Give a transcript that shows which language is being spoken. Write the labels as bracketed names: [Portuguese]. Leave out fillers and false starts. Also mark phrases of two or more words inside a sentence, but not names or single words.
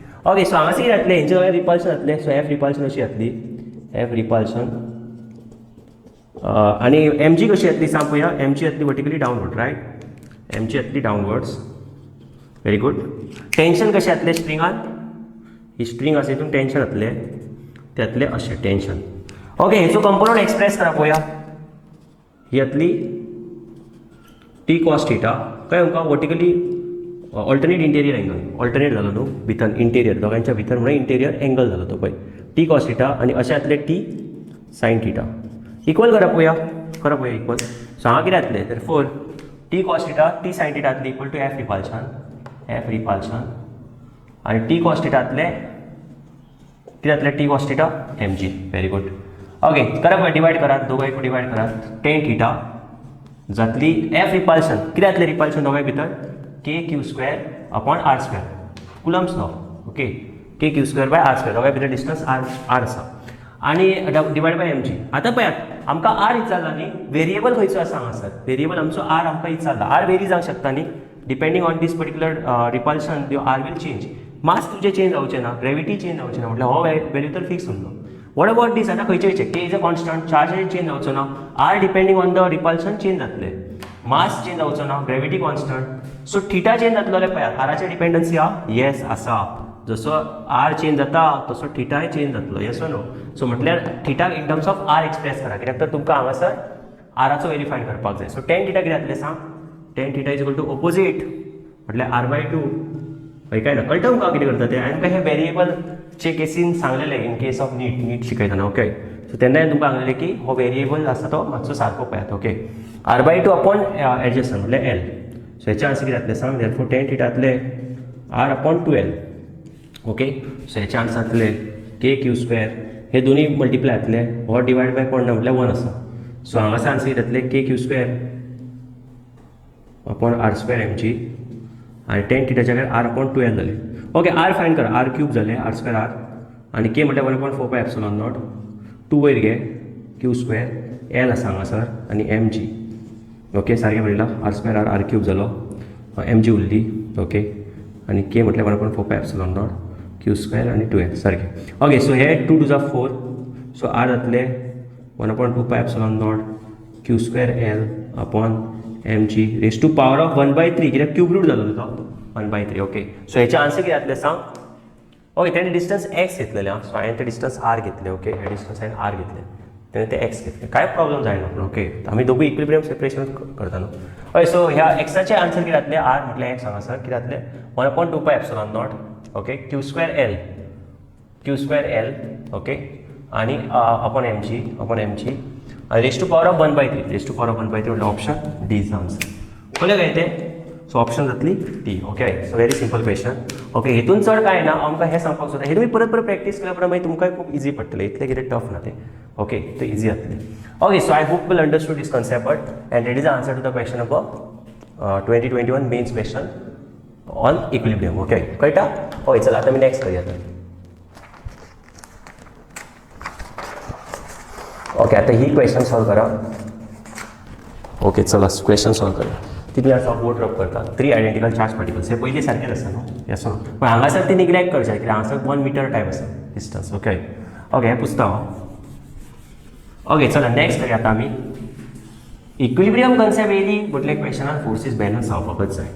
[English] okay so [Konkani] हांगासर कितें जातलें, हेंचे सगळें रिपल्शन जातलें. सो [English] F repulsion [Konkani] अशी जातली, [English] F repulsion [Konkani] आणि एम जी कशी जातली सांग पळोवया. एम जी जातली [English] vertically downward right, [Konkani] एम जी जातली डावनवर्ड्स. [English] very good. [Konkani] टेन्शन कशें जातलें स्ट्रिंगान, ही स्ट्रिंग आसा हितून टेन्शन जातलें, ते जातलें अशें टेन्शन. ओके हेचो [English] component express [Konkani] करा पळोवया. ही जातली [English] T cos theta [Konkani] काय आमकां [English] vertically alternate interior angle, [Konkani] ऑल्टरनेट जालो न्हू भितर इंटेरियर दोगांच्या भितर म्हणून [English] interior angle [Konkani] जालो तो पळय [English] T cos theta [Konkani] आणि अशें जातलें [English] T sine theta. [Konkani] इक्वल करा पळोवया इक्वल. सो हांगा कितें जातलें तर [English] four T cos theta T sine theta [Konkani] जातली [English] equal to F repulsion [Konkani] आणि [English] T cos theta [Konkani] जातलें कितें जातलें [English] T cos theta mg. very good. [Konkani] ओके करा पळय डिवायड करात, दोगांय डिवायड करात. [English] tan theta [Konkani] जातली [English] F repulsion [Konkani] कितें जातलें रिपल्शन दोगांय भितर [English] k q square upon r square Coulomb's law. okay k q square by r square [Konkani] दोगांय भितर [English] distance r [Konkani] आसा आणि [English] divided by mg. [Konkani] आतां पळयात आमकां आर विचारला न्ही, व्हेरिएबल खंयचो आसा हांगासर, व्हेरिएबल आमचो आर आमकां विचारला. [English] r vary [Konkani] जावंक शकता न्ही [English] depending on this particular repulsion your r will change. [Konkani] मास तुजें चेंज जावचें ना, [English] gravity change [Konkani] जावचें ना म्हटल्यार हो व्हॅल्यू तर फिक्स उरलो. [English] what about this [Konkani] आतां खंयचे [English] k is a constant, charge change [Konkani] जावचो ना, [English] r depending on the repulsion change जातलें, mass change [Konkani] जावचो ना, [English] gravity constant. [Konkani] सो थीटा चेंज जातलो जाल्यार पळयात आराचेर डिपेंडन्सी आहा, येस आसा. जसो आर चेंज जाता तसो थीटाय चेंज जातलो, [English] yes no. [Konkani] सो म्हटल्यार थीटा [English] in terms of r express [Konkani] करा कित्याक तर तुमकां हांगासर आराचो व्हेरीफाय करपाक जाय. सो [English] tan theta [Konkani] कितें जातलें सांग, [English] tan theta is equal to opposite म्हटल्यार r/2. [Konkani] हय काय ना कळटा तुमकां कितें करता तें. आनी हे व्हेरिएबलचे केसीन सांगलेलें [English] in case of NEET [Konkani] शिकयतना. [English] okay so [Konkani] तेन्ना तुमकां सांगलेलें की हो व्हेरिएबल आसा तो मातसो सारको पळयात. ओके r/2 [English] upon adjustment [Konkani] म्हटल्यार एल. सो हेचे आन्सर कितें जातलें सांग, [English] therefore tan theta [Konkani] जातलें r अपॉन 2l. [English] okay so [Konkani] हेचे आन्सर जातलें [English] k q square, [Konkani] हे दोन्ही मल्टिप्लाय जातले, हो डिवायड बाय कोण ना म्हटल्यार 1 आसा. सो हांगासर आन्सर जातलें [English] k q square upon r square mg [Konkani] आणि टेन थीटाच्या जाग्यार [English] r upon [Konkani] 2l जालें. [English] okay r find [Konkani] करा, [English] r cube [Konkani] जालें [English] r square r [Konkani] आणि के म्हटल्यार 1/4 [English] epsilon naught [Konkani] 2 वयर घे [English] q square l [Konkani] आसा हांगासर आणि [English] mg. [Konkani] ओके सारकें बरयलां, [English] r square r r cube [Konkani] जालो, [English] mg [Konkani] उरली. ओके आणि के म्हटल्यार 1/4 [English] epsilon naught q square [Konkani] आणि 2l सारकें. [English] okay so [Konkani] हे 2 2 जा 4. सो आर जातलें 1/2 [English] epsilon naught q square l upon mg raise to power of [Konkani] 1/3 कित्याक [English] cube root [Konkani] जालो तो 1/3. [English] okay so [Konkani] हेचे आन्सर कितें जातलें सांग. ओके तेणें [English] distance x [Konkani] घेतलेलें आं. सो हांवें ते [English] distance r [Konkani] घेतले. ओके हे डिस्टन्स हांवें आर घेतले, तेणें ते एक्स घेतले, कांय प्रॉब्लम जायना. पूण ओके आमी दोगूय [English] equilibrium separation [Konkani] करता न्हू. हय सो ह्या एक्साचे आन्सर कितें जातलें, आर म्हटल्यार एक्स हांगासर कितें जातलें 1/2 [English] epsilon naught. okay q square l okay [Konkani] आणि [English] upon mg [Konkani] आणि [English] raise to power of [Konkani] 1/3 म्हटल्यार [English] option D is answer. [Konkani] कळ्ळें काय तें. सो ऑप्शन जातली टी. [English] okay so very simple question. [Konkani] ओके हितून चड काय ना, आमकां हें सांगपाक सोदता हे तुमी परत प्रॅक्टीस केल्या उपरांत मागीर तुमकां खूब इजी पडटलें, इतलें कितें टफ ना तें. ओके ते इजी जातलें. [English] okay so I hope will understood this concept and it is answer to the question about 2021 Mains question on equilibrium. ओके कळटा. [Marathi] ओके चला आता मी नेक्स्ट करूया. ओके आता ही [English] question solve [Marathi] करा. ओके चला [English] question solve [Marathi] करूया. [Konkani] तितून आसा बोट रब करता [English] 3 identical charge particles. [Konkani] हे पयलीं सारकेंच आसा न्हू, [English] yes no. [Konkani] पण हांगासर ती निग्लेक्ट करचें कित्याक हांगासर [English] 1 metre type [Konkani] आसा डिस्टन्स. ओके हे पुसता हांव. ओके चला नेक्स्ट करूया आता आमी. [English] equilibrium concept [Konkani] येयली म्हटल्यार क्वेश्चनान [English] forces balance [Konkani] जावपाकच जाय.